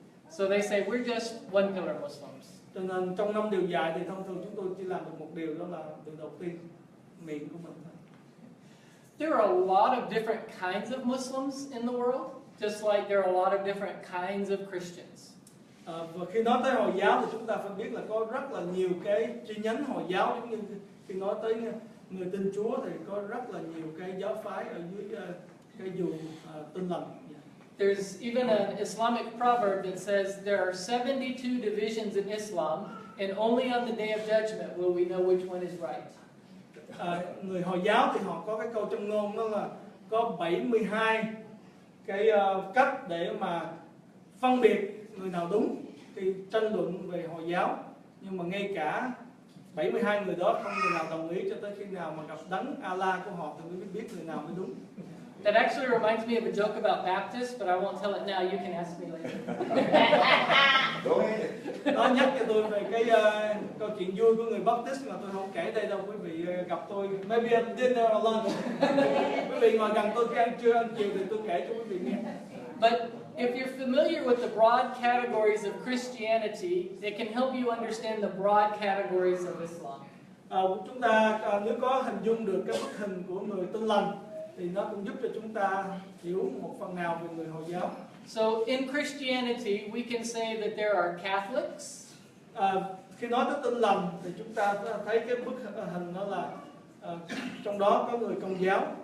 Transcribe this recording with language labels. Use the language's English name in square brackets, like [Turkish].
[English] So they say we're just one pillar Muslims. [Vietnamese] Cho nên trong 5 điều dạy thì thông thường chúng tôi chỉ làm được một điều, đó là điều đầu tiên, miệng của mình thôi. [English] There are a lot of different kinds of Muslims in the world, just like there are a lot of different kinds of Christians. [Vietnamese] Và khi nói tới Hồi giáo thì chúng ta phải biết là có rất là nhiều cái chi nhánh Hồi giáo, giống như khi nói tới người tin Chúa thì có rất là nhiều cái giáo phái ở dưới cái vùng Tin lành. [English] There's even an Islamic proverb that says there are 72 divisions in Islam, and only on the day of judgment will we know which one is right. [Vietnamese] Người Hồi giáo thì họ có cái câu châm ngôn, đó là có 72 cái cách để mà phân biệt người nào đúng khi tranh luận về Hồi giáo, nhưng mà ngay cả 72 người đó không người nào đồng ý cho tới khi nào mà gặp đấng Allah của họ thì mới biết người nào mới đúng. [English] That actually reminds me of a joke about Baptists, but I won't tell it now. You can ask me later. [Vietnamese] Nó nhắc cho tôi về cái câu chuyện vui của người Baptist mà tôi không kể đây đâu. Quý vị gặp tôi, [English] maybe at dinner or lunch. [Vietnamese] Quý vị ngồi gần tôi khi ăn trưa, ăn chiều thì tôi kể cho quý vị nghe. [English] But if you're familiar with the broad categories of Christianity, it can help you understand the broad categories of Islam. [Vietnamese] Chúng ta nếu có hình dung được cái bức hình của người Tin lành thì nó cũng giúp cho chúng ta hiểu một phần nào về người Hồi giáo. [English] So in Christianity, we can say that there are Catholics. [Vietnamese] Khi nói tới Tin lành thì chúng ta thấy cái bức hình đó là trong đó có người Công giáo.